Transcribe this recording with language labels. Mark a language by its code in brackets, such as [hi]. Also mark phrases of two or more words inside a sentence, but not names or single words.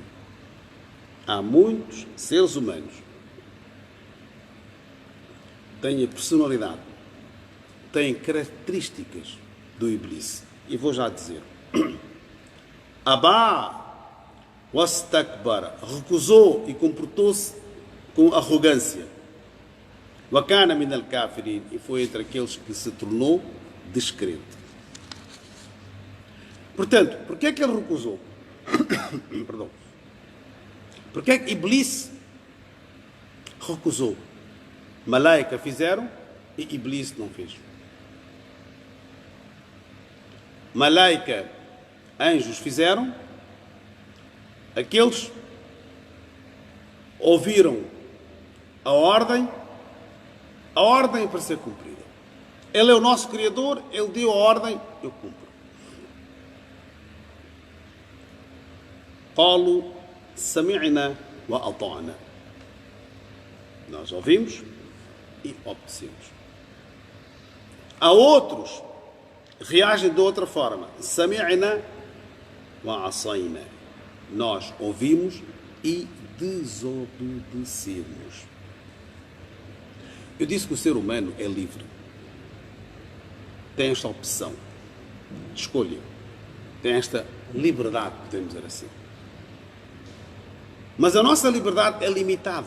[pt] Há muitos seres humanos que têm a personalidade, têm características do Iblis. E vou já dizer: [ar] أبى واستكبر, [pt] recusou e comportou-se com arrogância. [ar] وكان من الكافرين, [pt] e foi entre aqueles que se tornou descrente. Portanto, porquê é que ele recusou? Perdão. Porquê é que Iblis recusou? Malaika fizeram e Iblis não fez. Malaika, anjos fizeram, aqueles ouviram a ordem para ser cumprida. Ele é o nosso Criador, Ele deu a ordem, eu cumpro. [ar] قالوا سمعنا وأطعنا. [pt] Nós ouvimos e obedecemos. Há outros reagem de outra forma. [ar] سمعنا وعصينا. [pt] Nós ouvimos e desobedecemos. Eu disse que o ser humano é livre. Tem esta opção de escolha. Tem esta liberdade, podemos dizer assim. Mas a nossa liberdade é limitada.